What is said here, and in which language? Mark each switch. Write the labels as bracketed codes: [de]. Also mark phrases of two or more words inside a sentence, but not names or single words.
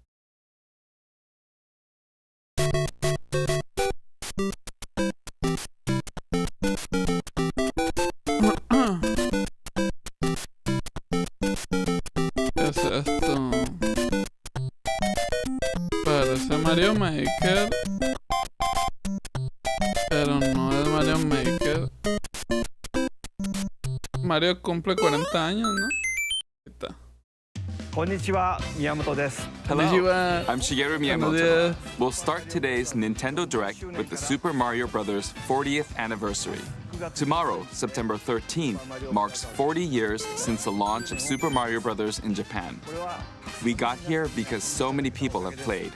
[es] ¿Qué es esto? Parece Mario Maker, pero no es Mario Maker. Mario cumple 40 años, ¿no? Ahí está. [ja] こんにちは、宮本です. [en] Hello, Konnichiwa. I'm Shigeru Miyamoto. We'll start today's Nintendo Direct with the Super Mario Bros. 40th anniversary. Tomorrow, September 13th, marks 40 years since the launch of Super Mario Bros. In Japan. We got here because so many people have played.